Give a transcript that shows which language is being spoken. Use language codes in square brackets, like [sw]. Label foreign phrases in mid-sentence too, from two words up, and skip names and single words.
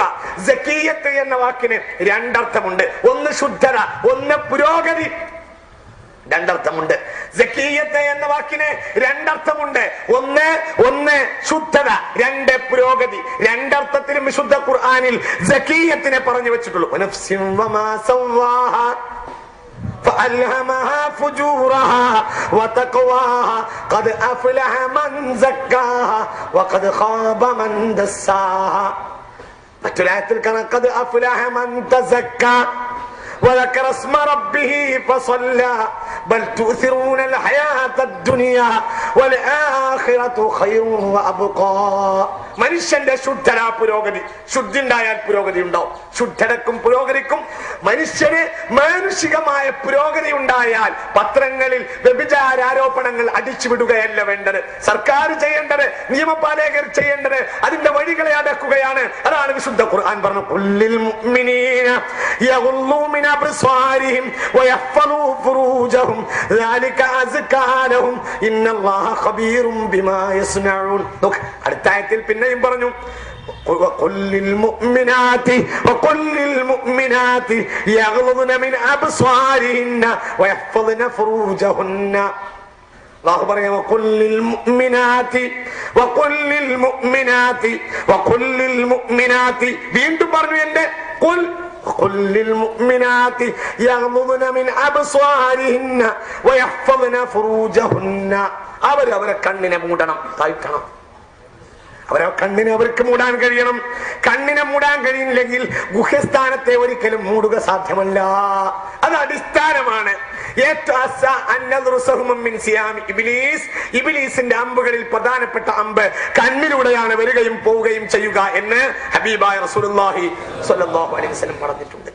[ml] സക്കിയത്ത് എന്ന വാക്കിന് രണ്ടർത്ഥമുണ്ട്. ഒന്ന് ശുദ്ധത, ഒന്ന് പുരോഗതി. രണ്ടർത്ഥമുണ്ട്. സക്കിയത്ത് എന്ന വാക്കിന് രണ്ടർത്ഥമുണ്ട്. ഒന്ന് ശുദ്ധത, രണ്ട് പുരോഗതി. രണ്ടർത്ഥത്തിലും വിശുദ്ധ ഖുർആനിൽ സക്കിയത്തിനെ പറഞ്ഞു വെച്ചിട്ടുള്ളൂ. [ar] فألهمها فجورها وتقواها قد أفلح من زكاها وقد خاب من دساها. [ml] മറ്റൊരായത്തിൽ കാണാം [ar] قد أفلح من تزكى وذكر اسم ربه فصلى بل تؤثرون الحياة الدنيا والآخرة خير وأبقى. [ml] മനുഷ്യന്റെ ശുദ്ധത, പുരോഗതി. ശുദ്ധി ഉണ്ടായാൽ പുരോഗതി ഉണ്ടാവും. ശുദ്ധതക്കും പുരോഗതിക്കും മനുഷ്യന് മാനുഷികമായ പുരോഗതി ഉണ്ടായാൽ പത്രങ്ങളിൽ വ്യഭിചാരോപണങ്ങൾ അടിച്ചുവിടുകയല്ല വേണ്ടത്. സർക്കാർ ചെയ്യേണ്ടത്, നിയമപാലകർ ചെയ്യേണ്ടത് അതിന്റെ വഴികളെ അടക്കുകയാണ്. അതാണ് വിശുദ്ധ ഖുർആൻ പറഞ്ഞു, [ar] قل للمؤمنين يغضوا من أبصارهم ويحفظوا فروجهم ذلك أزكى لهم إن الله خبير بما يصنعون. [ml] അടുത്ത ആയത്തിൽ പിന്നെയും പറഞ്ഞു, [ar] وقل للمؤمنات يغضضن من أبصارهن ويحفظن فروجهن. الله പറയാം وقل للمؤمنات [ml] വീണ്ടും പറഞ്ഞു എന്റെ [ar] قل للمؤمنات يغضضن من أبصارهن ويحفظن فروجهن. [ml] അവരെ കണ്ണിനെ മൂടണം, താഴ്ത്തണം. അവരെ കണ്ണിനെ അവർക്ക് മൂടാൻ കഴിയണം. കണ്ണിനെ മൂടാൻ കഴിയില്ലെങ്കിൽ ഗുഹ്യസ്ഥാനത്തെ ഒരിക്കലും മൂടുക സാധ്യമല്ല. അത് അടിസ്ഥാനമാണ്. ഇബ്ലീസിന്റെ അമ്പുകളിൽ പ്രധാനപ്പെട്ട അമ്പ് കണ്ണിലൂടെയാണ് വരികയും പോവുകയും ചെയ്യുക എന്ന് ഹബീബായ റസൂലുള്ളാഹി [ar] صلى الله عليه وسلم [ml] പറഞ്ഞിട്ടുണ്ട്.